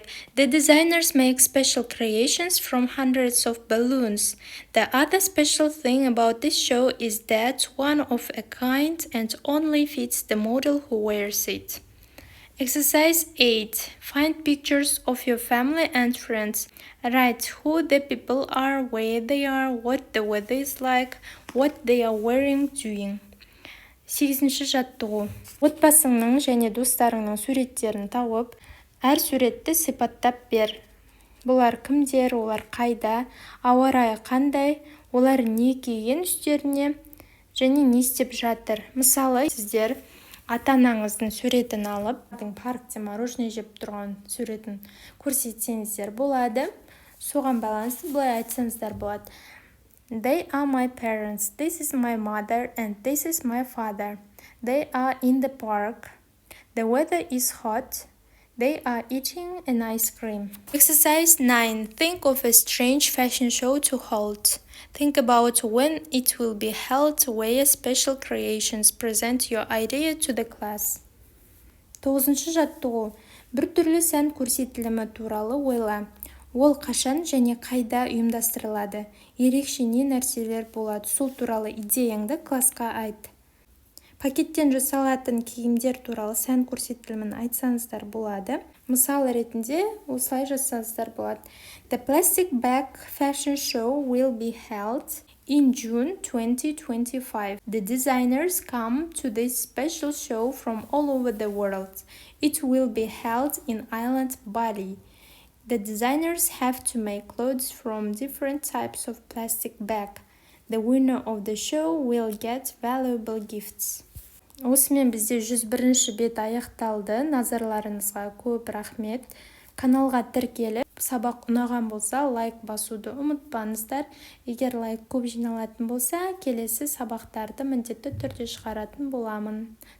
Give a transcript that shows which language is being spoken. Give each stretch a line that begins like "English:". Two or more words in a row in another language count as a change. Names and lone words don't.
English: The designers make special creations from hundreds of balloons. The other special thing about this show is that one of a kind and only fits the model who wears it. Exercise 8. Find pictures of your family and friends. Write who the people are, where they are, what the weather is like, what they are wearing, doing.
Kazakh: 8-ші жаттығу. Отбасыңның және достарыңның суреттерін тауып, әр суретті сипаттап бер. Бұлар кімдер, олар қайда, ауа райы қандай, олар не киген үстеріне және не істеп жатыр. Мысалы, сіздер ата-анаңыздың суретін алып, паркте мороженое жеп тұрған суретін көрсетсеңіздер болады. Соған байланысты былай айтсаңыздар болады.
English: They are my parents. This is my mother and this is my father. They are in the park. The weather is hot. They are eating an ice cream. Exercise 9. Think of a strange fashion show to hold. Think about when it will be held, where special creations. Present your idea to the class.
Kazakh: 9-ші жаттығу. Бір түрлі сән көрсетілімі туралы ойла. Ол қашан және қайда ұйымдастырылады? Ерекше не нәрселер болады? Сол туралы идеяңды классқа айт. Пакеттен жасалатын киімдер туралы сән көрсетілімін айтсаңыздар болады. Мысал ретінде осылай жазсаңыздар болады.
English: The plastic bag fashion show will be held in June 2025. The designers come to this special show from all over the world. It will be held in island Bali. The designers have to make clothes from different types of plastic bag. The winner of the show will get valuable gifts.
Kazakh: Осымен бізде 101-ші бет аяқталды. Назарларыңызға көп рахмет. Каналға тіркеліп, сабақ ұнаған болса, лайк басуды ұмытпаңыздар. Егер лайк көп жиналатын болса, келесі сабақтарды міндетті түрде шығаратын боламын.